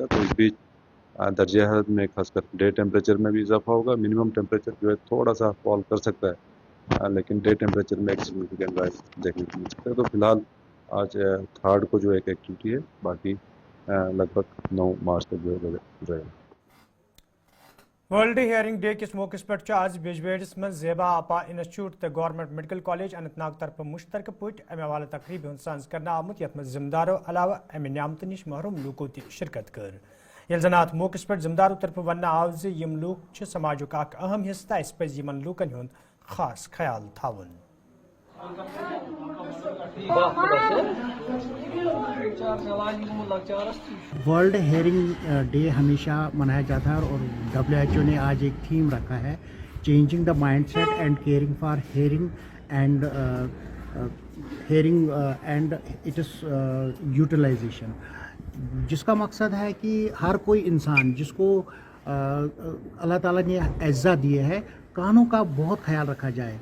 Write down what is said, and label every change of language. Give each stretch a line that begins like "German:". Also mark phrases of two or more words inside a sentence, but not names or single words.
Hindi: तो इस बीच दर्जे हरारत में खासकर
English: day temperature
Hindi: में भी इजाफा होगा,
English: minimum temperature
Hindi: जो है थोड़ा सा फॉल कर सकता है, लेकिन
English: day temperature
Hindi: में एक
English: significant rise
Hindi: देखने को मिल सकता है। तो फिलहाल आज 3 को जो एक एक्टिविटी है, बाकी लगभग 9 मार्च तक जो है रहेगा।
Kashmiri: वर्ल्ड हियरिंग डे किस मौके पर आज बिजबेड़स में जेबा आपा इंस्टीट्यूट तो गवर्नमेंट मेडिकल कॉलेज अनंतनाग तरफ मुश्तरक पे अमे हवाले तकरीब साज कर आमुत यथ जिम्मेदारों अलावा अमे नियामत नश महरूम लूको शिरकत कर। यल जन अत मौके पर जिम्मेदारों तरफ वन आव यम लूक समाजुक अहम हिस्सा इस पज यमन लूकन हुंद खास ख्याल थावन।
Hindi: वर्ल्ड हेयरिंग डे हमेशा मनाया जाता है और WHO ने आज एक थीम रखा है,
English: changing the mindset and caring for hearing and it is utilization,
Hindi: जिसका मकसद है कि हर कोई इंसान जिसको अल्लाह ताला ने एज़्ज़ा दिए है, कानों का बहुत ख्याल रखा जाए।